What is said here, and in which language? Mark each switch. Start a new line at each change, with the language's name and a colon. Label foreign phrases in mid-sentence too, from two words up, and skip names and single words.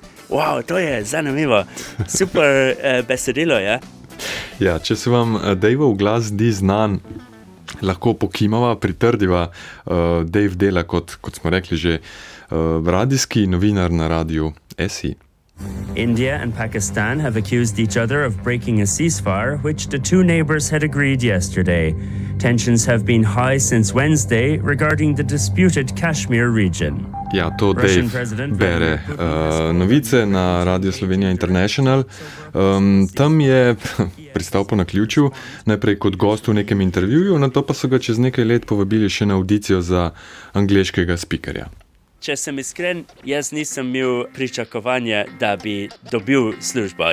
Slovenian: Wow, to je zanimivo. Super besedilo, ja? Ja, če se vam Daveov glas zdi znan, lahko pokimava, pritrdiva. Dave dela, kot smo rekli že, radijski novinar na radiju SI.
English: India and Pakistan have accused each other of breaking a ceasefire, which the two neighbors had agreed yesterday. Tensions have been high since Wednesday regarding the disputed Kashmir region.
Slovenian: Ja, to
English: Russian
Slovenian: Dave
English: president
Slovenian: bere
English: Vladimir Putin
Slovenian: novice na Radio Slovenija International. Tam je pristal po naključju, najprej kot gost v nekem intervjuju, nato pa so ga čez nekaj let povabili še na audicijo za angleškega spikerja. Če sem iskren, jaz nisem imel pričakovanja, da bi dobil službo.